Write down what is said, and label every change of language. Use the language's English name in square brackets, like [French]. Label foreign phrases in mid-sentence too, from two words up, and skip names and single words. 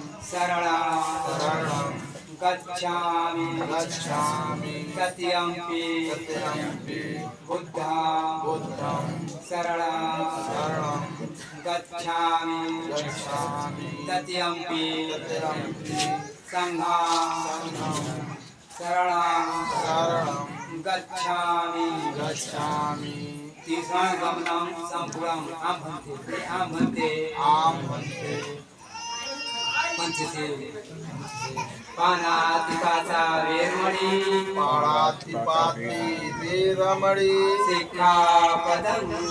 [Pali] शरणं गच्छामि तृतीयंपि बुद्धं शरणं गच्छामि तृतीयंपि संघं शरणं गच्छामि। तीसरा गमनं संपूर्णं आम भन्ते पंचशील पाणातिपाता वीरमणि सिक्खापदं